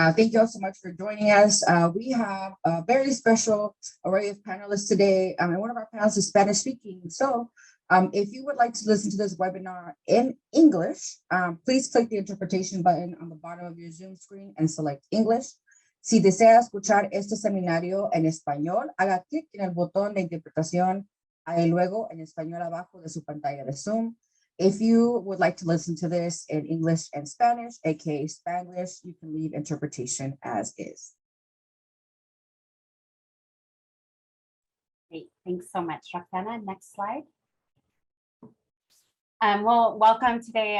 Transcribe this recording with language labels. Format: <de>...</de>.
<en>Thank you all so much for joining us. We have a very special array of panelists today, and one of our panelists is Spanish speaking. So if you would like to listen to this webinar in English, please click the interpretation button on the bottom of your Zoom screen and select English.</en> <es>Si desea escuchar este seminario en español, haga clic en el botón de interpretación ahí luego en español abajo de su pantalla de Zoom.</es> <en>If you would like to listen to this in English and Spanish, aka Spanglish, you can leave interpretation as is. Great, thanks so much, Roxana. Next slide. Well, welcome today.</en>